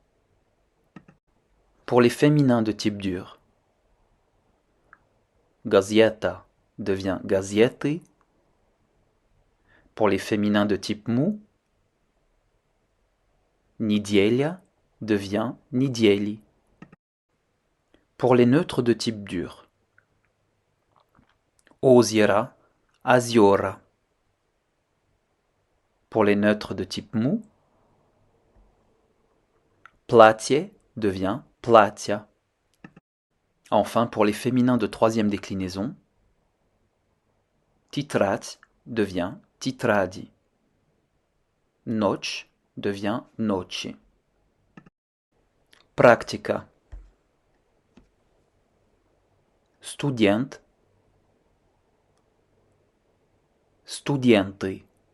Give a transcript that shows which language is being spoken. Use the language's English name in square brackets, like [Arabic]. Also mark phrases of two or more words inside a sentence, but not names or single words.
[French] Pour les féminins de type dur, [Russian] газета devient газеты. [French] Pour les féminins de type mou, [Russian] неделя devient недели. [French] Pour les neutres de type dur, [Russian] озеро, озера. [French] Pour les neutres de type mou, [Russian] платье devient платья. [French] Enfin, pour les féminins de troisième déclinaison, [Russian] тетрадь devient тетради. Ночь devient ночи. Практика. Студент, студенты.